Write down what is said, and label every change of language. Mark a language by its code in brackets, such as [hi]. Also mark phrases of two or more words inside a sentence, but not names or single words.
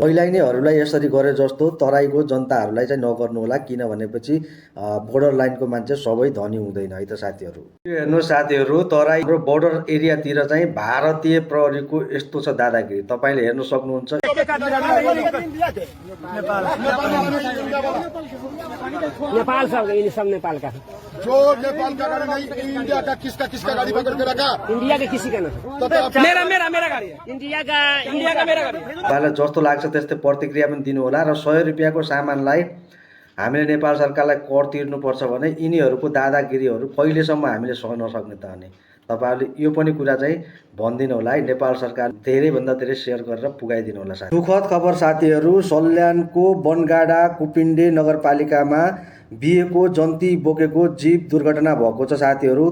[ne] पहिलाइनेहरूलाई यसरी गरे जस्तो तराईको जनताहरूलाई चाहिँ नगर्नु होला, किनभनेपछि बोर्डर लाइनको मान्छे सबै धनी हुँदैन है त साथीहरू। हेर्नु साथीहरू, तराई र बोर्डर एरियातिर चाहिँ भारतीय प्रहरीको यस्तो छ दादागिरी, तपाईँले हेर्न सक्नुहुन्छ। [hi] नेपाल सब नेपाल का जो नेपाल का गाड़ी नहीं, इंडिया का किसका गाड़ी पकड़ के रखा? इंडिया के किसी का नहीं, मेरा गाड़ी है। इंडिया का मेरा गाड़ी। [ne] तपाईँलाई जस्तो लाग्छ त्यस्तै प्रतिक्रिया पनि दिनु होला। र 100 रुपियाँको सामानलाई हामीले नेपाल सरकारलाई कर तिर्नुपर्छ भने यिनीहरूको दादागिरीहरू कहिलेसम्म हामीले सहन सक्ने त अनि तपाईँहरूले यो पनि कुरा चाहिँ भनिदिनु होला है। नेपाल सरकार धेरैभन्दा धेरै सेयर गरेर पुगाइदिनु होला साथी। दुःखद खबर साथीहरू, सल्यानको बनगाडा कुपिण्डे नगरपालिकामा बिहेको जन्ती बोकेको जीप दुर्घटना भएको छ साथीहरू।